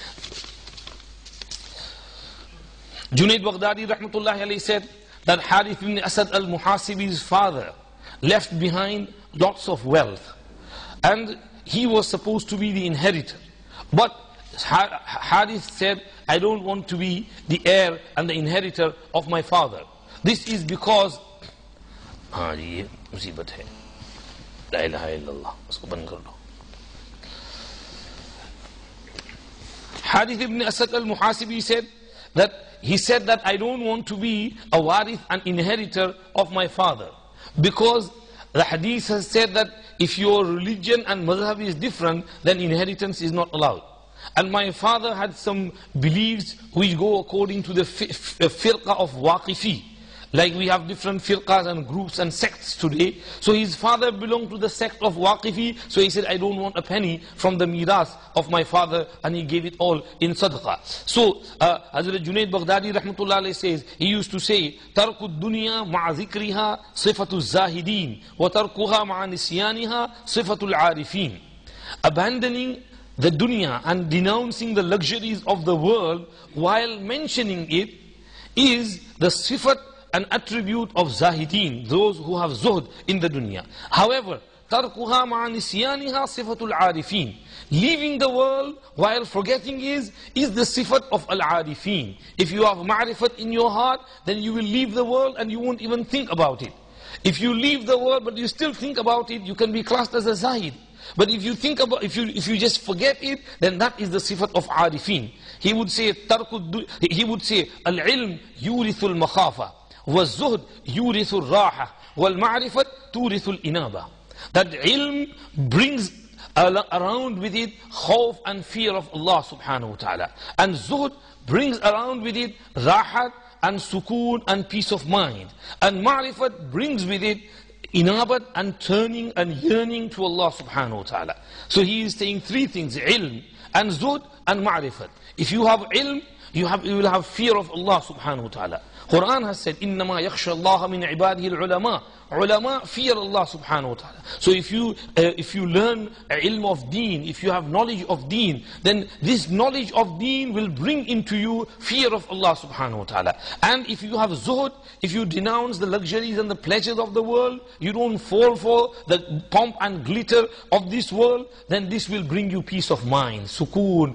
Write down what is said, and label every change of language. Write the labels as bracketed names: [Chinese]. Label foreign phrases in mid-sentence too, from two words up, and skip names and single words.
[English] Junaid Baghdadi [Arabic] رحمة الله عليه [English] said that Harith ibn Asad al-Muhasibi's father left behind lots of wealth, and he was supposed to be the inheritor. But Harith said, I don't want to be the heir and the inheritor of my father. This is because [Hindi] ये मुसीबत है, [Arabic] لا إله إلا الله, [Hindi] उसको बंद कर दो. [English] Harith ibn Asad al-Muhasibi said that I don't want to be a warith and inheritor of my father, because the hadith has said that if your religion and madhab is different, then inheritance is not allowed. And my father had some beliefs which go according to the firqa of Waqifi. Like we have different firqas and groups and sects today. So his father belonged to the sect of Waqifi. So he said, I don't want a penny from the miras of my father, and he gave it all in sadaqah. So Hazrat Junaid Baghdadi [Arabic] رحمة الله عليه [English] says, he used to say, [Arabic] ترك الدنيا مع ذكرها صفة الزاهدين، وتركها مع نسيانها صفة العارفين. [English] Abandoning the dunya and denouncing the luxuries of the world while mentioning it is the sifat, an attribute of zahideen, those who have zuhd in the dunya. However, [Arabic] تركها مع نسيانها صفة العارفين, [English] leaving the world while forgetting is the sifat of al-arifin. If you have ma'rifat in your heart, then you will leave the world and you won't even think about it. If you leave the world but you still think about it, you can be classed as a zahid. But if you think about, if you just forget it, then that is the sifat of arifin. He would say [Arabic] العلم يورث المخافة, والزهد يورث الراحة والمعرفة تورث الإنابة. [English] That ilm brings around with it khawf and fear of Allah [Arabic] سبحانه وتعالى. [English] And zuhd brings around with it rahat and sukoon and peace of mind. And ma'rifat brings with it inabat and turning and yearning to Allah [Arabic] سبحانه وتعالى. [English] So he is saying three things: ilm and zuhd and ma'rifat. If you have ilm, you will have fear of Allah [Arabic] سبحانه وتعالى. [English] Quran has said, [Arabic] إِنَّمَا يَخْشَى اللَّهَ مِنْ عِبَادِهِ الْعُلَمَاءِ. [English] Ulama fear Allah [Arabic] سبحانه وتعالى. [English] So if you learn ilm of deen, if you have knowledge of deen, then this knowledge of deen will bring into you fear of Allah subhanahu wa ta'ala. And if you have zuhd, if you denounce the luxuries and the pleasures of the world, you don't fall for the pomp and glitter of this world, then this will bring you peace of mind, sukoon.